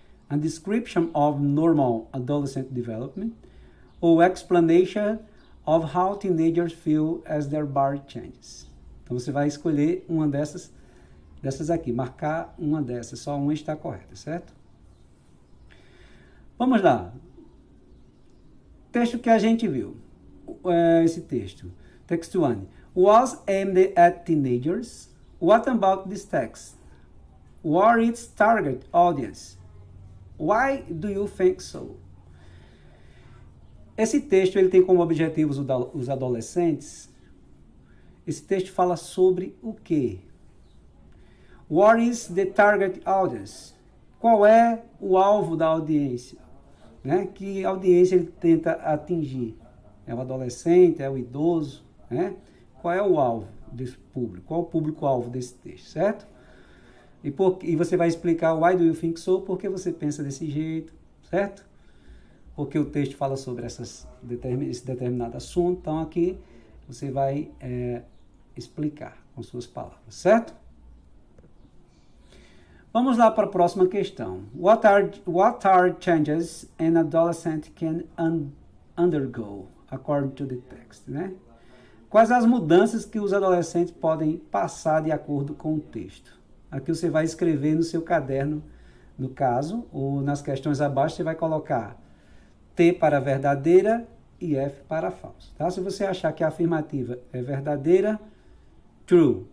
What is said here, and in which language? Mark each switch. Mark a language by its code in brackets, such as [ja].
[en] A description of normal adolescent development ou explanation of how teenagers feel as their body changes. [pt] Então você vai escolher uma dessas aqui, marcar uma dessas, só uma está correta, certo? Vamos lá. Texto que a gente viu, esse texto. Text 1. [en] Was aimed at teenagers. What about this text? What is its target audience? Why do you think so? [pt] Esse texto ele tem como objetivos os adolescentes. Esse texto fala sobre o quê? [en] What is the target audience? [pt] Qual é o alvo da audiência? Né? Que audiência ele tenta atingir? É o adolescente? É o idoso? Né? Qual é o alvo desse público? Qual é o público-alvo desse texto, certo? E você vai explicar [en] why do you think so, [pt] porque você pensa desse jeito, certo? Porque o texto fala sobre esse determinado assunto, então aqui você vai explicar com suas palavras, certo? Vamos lá para a próxima questão. [en] What are changes an adolescent can undergo, according to the text, né? [pt] Quais as mudanças que os adolescentes podem passar de acordo com o texto? Aqui você vai escrever no seu caderno, no caso, ou nas questões abaixo, você vai colocar T para verdadeira e F para falso. Tá? Se você achar que a afirmativa é verdadeira, true.